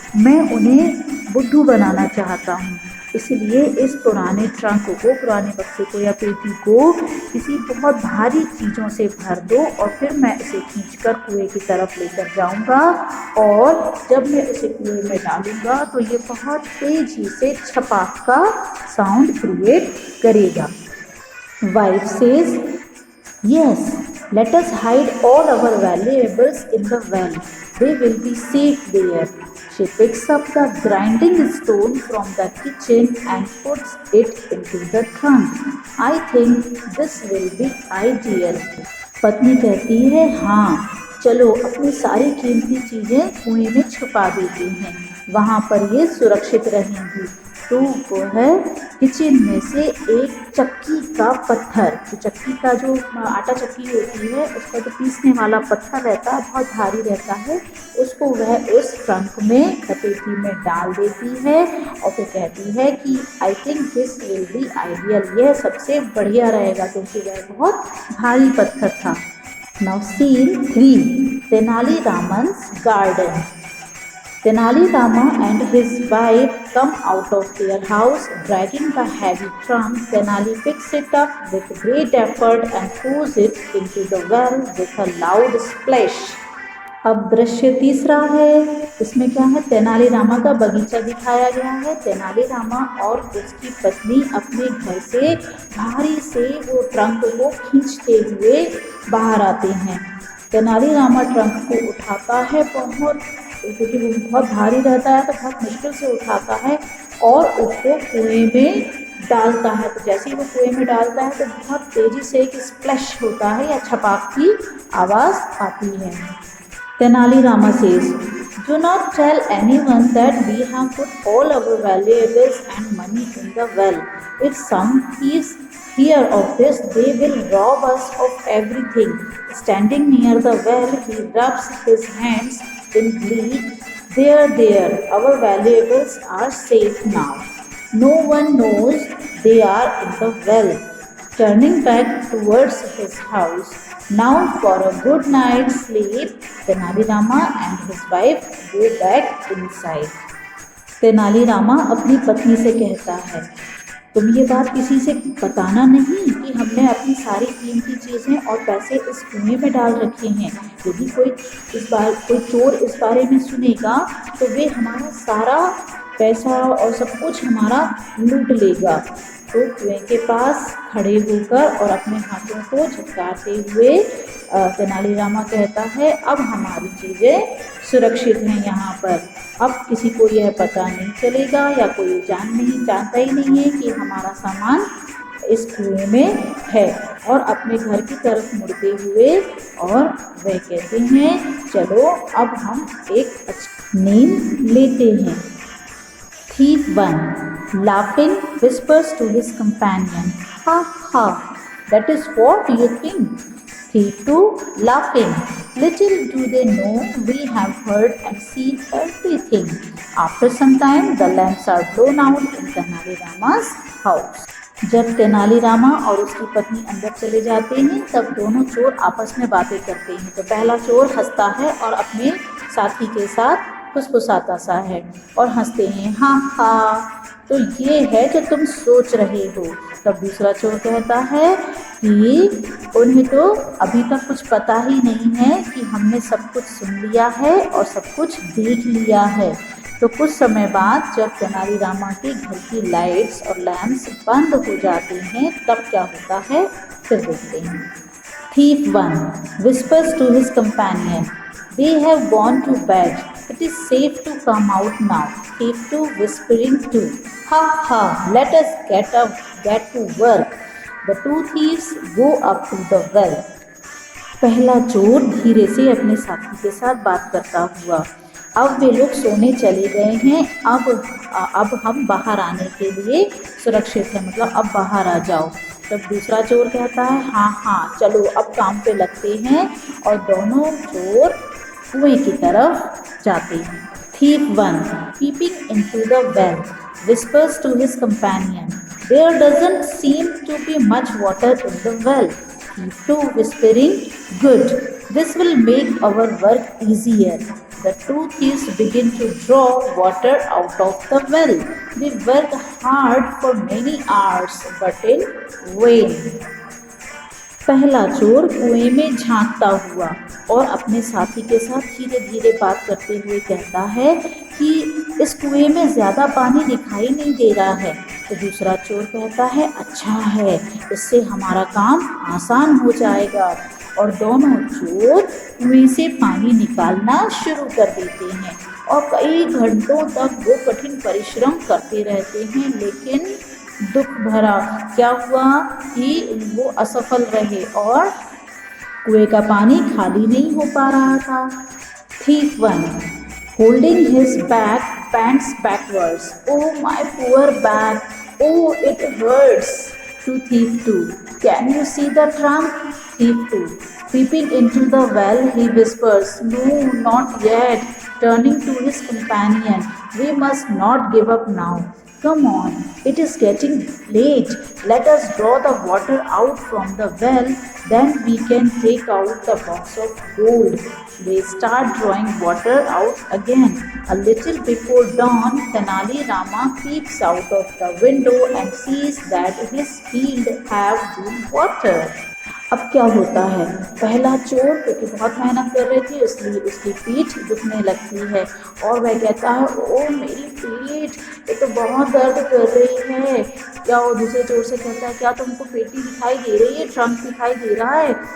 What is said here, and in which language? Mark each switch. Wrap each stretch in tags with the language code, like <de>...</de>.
<hi>मैं उन्हें बुद्धू बनाना चाहता हूँ, इसलिए इस पुराने ट्रंक को, पुराने बक्से को या पेटी को किसी बहुत भारी चीज़ों से भर दो और फिर मैं इसे खींचकर कुएं की तरफ लेकर जाऊंगा और जब मैं इसे कुएं में डालूंगा तो ये बहुत तेजी से छपाक का</hi> <en>sound create</en> <hi>करेगा।</hi> <en>Wife says, yes, let us hide all our valuables in the well. They will be safe there. She picks up the grinding stone from the kitchen and puts it into the trunk. I think this will be ideal.</en> <hi>पत्नी कहती है, हाँ, चलो अपनी सारी कीमती चीज़ें कुएं में छुपा देते हैं, वहाँ पर ये सुरक्षित रहेंगी। तो वो है किचन में से एक चक्की का पत्थर, तो चक्की का जो आटा चक्की होती है उसका जो पीसने वाला पत्थर रहता है बहुत भारी रहता है, उसको वह उस ट्रंक में पेटी में डाल देती है और फिर कहती है कि</hi> <en>I think this will be ideal,</en> <hi>यह सबसे बढ़िया रहेगा क्योंकि वह बहुत भारी पत्थर था।</hi> <en>Now scene 3, Tenali Raman's garden. Tenali Rama and his wife come out of their house dragging the heavy trunk. Tenali picks it up with great effort and pours it into the well with a loud splash.</en> <hi>अब दृश्य तीसरा है, इसमें क्या है, तेनाली रामा का बगीचा दिखाया गया है। तेनाली रामा और उसकी पत्नी अपने घर से भारी से वो ट्रंक को खींचते हुए बाहर आते हैं। तेनाली रामा ट्रंक को उठाता है बहुत, क्योंकि वो बहुत भारी रहता है तो बहुत मुश्किल से उठाता है और उसको कुएं में डालता है। तो जैसे ही वो कुएं में डालता है तो बहुत तेजी से एक स्प्लैश होता है या छपाक की आवाज़ आती है।</hi> <en>Tenali Rama says, "Do not tell anyone that we have put all our valuables and money in the well. If some thieves hear of this, they will rob us of everything." Standing near the well, he rubs his hands in glee. There, our valuables are safe now. No one knows they are in the well. Turning back towards his house, now for a good night's sleep, Tenali Rama and his wife go back inside.</en> <hi>Tenali Rama अपनी पत्नी से कहता है, तुम ये बात किसी से बताना नहीं कि हमने अपनी सारी कीमती चीज़ें और पैसे इस कुएं में डाल रखे हैं। यदि कोई चोर इस बारे में सुनेगा तो वे हमारा सारा पैसा और सब कुछ हमारा लूट लेगा। तो कुएं के पास खड़े होकर और अपने हाथों को झटकारते हुए तेनाली रामा कहता है, अब हमारी चीज़ें सुरक्षित हैं यहाँ पर। अब किसी को यह पता नहीं चलेगा या कोई जानता ही नहीं है कि हमारा सामान इस कुएं में है। और अपने घर की तरफ मुड़ते हुए और वह कहते हैं, चलो अब हम एक अच्छी नींद लेते हैं।</hi> <en>Thief 1, laughing, whispers to his companion, "Ha ha, that is what you think." Thief 2, laughing, little do they know we have heard and seen everything. After some time, the lamps are blown out in Tenali Rama's house.</en> <hi>जब तेनाली रामा और उसकी पत्नी अंदर चले जाते हैं तब दोनों चोर आपस में बातें करते हैं। तो पहला चोर हंसता है और अपने साथी के साथ फुसफुसाता सा है और हंसते हैं, हाँ हाँ, तो ये है जो तुम सोच रहे हो। तब दूसरा चोर कहता है कि उन्हें तो अभी तक कुछ पता ही नहीं है कि हमने सब कुछ सुन लिया है और सब कुछ देख लिया है। तो कुछ समय बाद जब तेनाली रामा के घर की लाइट्स और लैंप्स बंद हो जाते हैं तब क्या होता है, फिर देखते हैं।</hi> <en>Thief 1 whispers to his companion, "They have gone to bed. It is safe to come out now." Thief 2 whispering too, "Ha ha, let us get to work." The two thieves go up to the well.</en> <hi>पहला चोर धीरे से अपने साथी के साथ बात करता हुआ, अब वे लोग सोने चले गए हैं, अब हम बाहर आने के लिए सुरक्षित हैं, मतलब अब बाहर आ जाओ। तब दूसरा चोर कहता है, हाँ हाँ, चलो अब काम पे लगते हैं, और दोनों चोर कुएं की तरफ जाते हैं।</hi> <en>Thief 1 peeping into the well whispers to his companion, "There doesn't seem to be much water in the well." Thief 2 whispering, "Good, this will make our work easier." The two thieves begin to draw water out of the well. They work hard for many hours, but in vain.</en> <hi>पहला चोर कुएं में झांकता हुआ और अपने साथी के साथ धीरे धीरे बात करते हुए कहता है कि इस कुएं में ज़्यादा पानी दिखाई नहीं दे रहा है। तो दूसरा चोर कहता है, अच्छा है, इससे हमारा काम आसान हो जाएगा। और दोनों चोर कुएं से पानी निकालना शुरू कर देते हैं और कई घंटों तक वो कठिन परिश्रम करते रहते हैं, लेकिन दुख भरा क्या हुआ कि वो असफल रहे और कुएं का पानी खाली नहीं हो पा रहा था।</hi> <en>Thief 1 holding his back pants backwards, "Oh my poor back, oh it hurts." To Thief 2, "Can you see the trunk?" Thief 2 peeping into the well, he whispers, "No, not yet." Turning to his companion, "We must not give up now. Come on, it is getting late. Let us draw the water out from the well, then we can take out the box of gold. They start drawing water out again. A little before dawn, Tenali Rama peeps out of the window and sees that his field have been watered.</en> <hi>अब क्या होता है, पहला चोर क्योंकि बहुत मेहनत कर रही थी इसलिए उसकी पीठ दुखने लगती है और वह कहता है ओ मेरी पीठ, ये तो बहुत दर्द कर रही है। क्या वो दूसरे चोर से कहता है क्या तुमको पेटी दिखाई दे रही है, ट्रंक दिखाई दे रहा है?</hi>